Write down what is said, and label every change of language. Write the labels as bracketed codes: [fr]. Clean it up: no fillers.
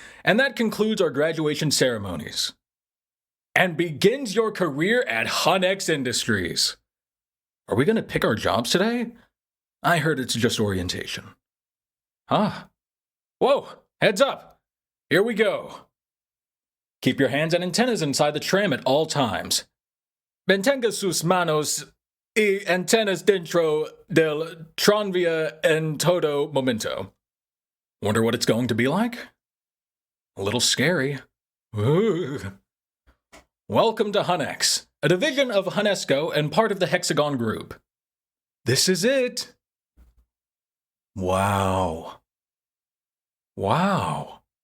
[en] And that concludes our graduation ceremonies. And begins your career at Hunex Industries. Are we going to pick our jobs today? I heard it's just orientation. Huh? Whoa, heads up. Here we go. Keep your hands and antennas inside the tram at all times. [es] Mantenga sus manos y antenas dentro del tranvia en todo momento. [en] Wonder what it's going to be like? A little scary. Ooh. Welcome to Hunex, a division of Hunesco and part of the Hexagon Group. This is it. Wow. Wow.